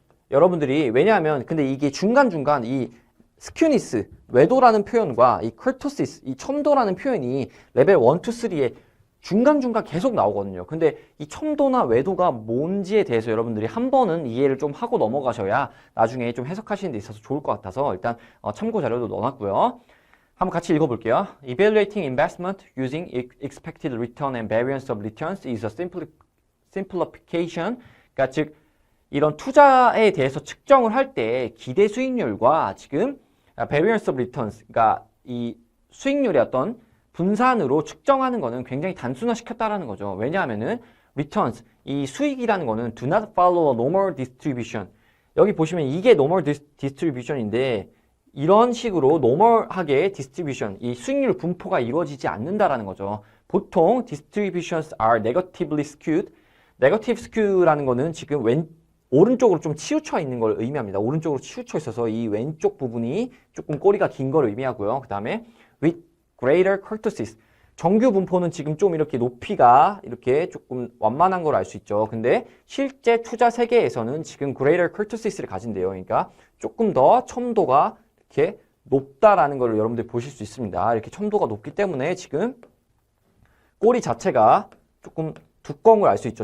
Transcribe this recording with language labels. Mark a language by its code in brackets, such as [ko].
[ko] 여러분들이 왜냐하면 근데 이게 중간중간 이 스큐니스, 외도라는 표현과 이 커토시스, 이 첨도라는 표현이 레벨 1, 2, 3에 중간중간 계속 나오거든요. 근데 이 첨도나 외도가 뭔지에 대해서 여러분들이 한 번은 이해를 좀 하고 넘어가셔야 나중에 좀 해석하시는 데 있어서 좋을 것 같아서 일단 참고 자료도 넣어놨고요. 한번 같이 읽어볼게요. [en] Evaluating investment using expected return and variance of returns is a simplification. [ko] 그러니까 즉 이런 투자에 대해서 측정을 할 때 기대 수익률과 지금 [en] variance of returns, [ko] 그러니까 이 수익률의 어떤 분산으로 측정하는 거는 굉장히 단순화시켰다라는 거죠. 왜냐하면은 [en] returns, [ko] 이 수익이라는 거는 [en] do not follow a normal distribution. [ko] 여기 보시면 이게 normal distribution인데 이런 식으로 normal하게 distribution, 이 수익률 분포가 이루어지지 않는다라는 거죠. 보통 [en] distributions are negatively skewed. [ko] negative skew라는 거는 지금 오른쪽으로 좀 치우쳐 있는 걸 의미합니다. 오른쪽으로 치우쳐 있어서 이 왼쪽 부분이 조금 꼬리가 긴 걸 의미하고요. 그 다음에 [en] with greater kurtosis. [ko] 정규 분포는 지금 좀 이렇게 높이가 이렇게 조금 완만한 걸 알 수 있죠. 근데 실제 투자 세계에서는 지금 greater kurtosis를 가진대요. 그러니까 조금 더 첨도가 이렇게 높다라는 걸 여러분들 보실 수 있습니다. 이렇게 첨도가 높기 때문에 지금 꼬리 자체가 조금 두꺼운 걸 알 수 있죠.